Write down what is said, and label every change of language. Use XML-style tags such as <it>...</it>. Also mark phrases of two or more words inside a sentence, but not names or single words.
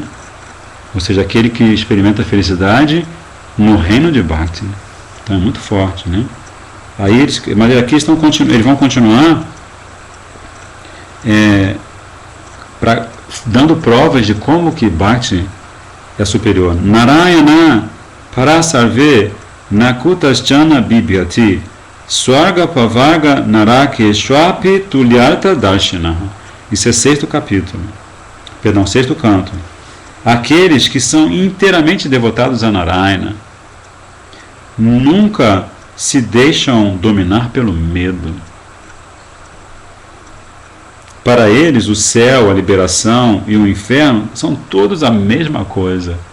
<pt>Ou seja, aquele que experimenta a felicidade no reino de Bhakti. Então é muito forte, né? Aí mas aqui eles vão continuar dando provas de como que Bhakti é superior.</pt> <sa>Narayana parasarve nakutaschana bibhyati swarga pavaga narakeshwapi tulyarta darshana.</sa> <pt>Isso é sexto capítulo. Perdão, sexto canto. Aqueles que são inteiramente devotados a Narayana nunca se deixam dominar pelo medo. Para eles, o céu, a liberação e o inferno são todos a mesma coisa.</pt>